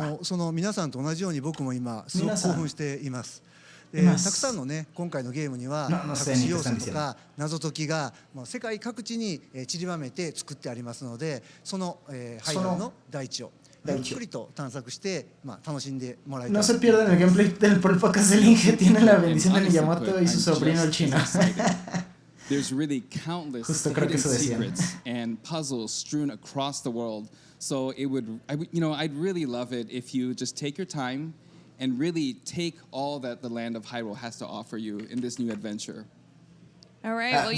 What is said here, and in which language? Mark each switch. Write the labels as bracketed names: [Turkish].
[Japanese] もうその皆さんと同じように僕も今すごく興奮しています。たくさんのね今回のゲームには隠し要素とか謎解きが世界各地に散りばめて作ってありますので、そのハイラの大地をゆっくりと探索して楽しんでもらいたい。 [Spanish] No se pierdan el gameplay del podcast de Link, que tiene la bendición de Miyamoto y su sobrino el chino. [English] There's really countless hidden secrets and puzzles strewn across the world. So I'd really love it if you just take your time and really take all that the land of Hyrule has to offer you in this new adventure. All right, well, you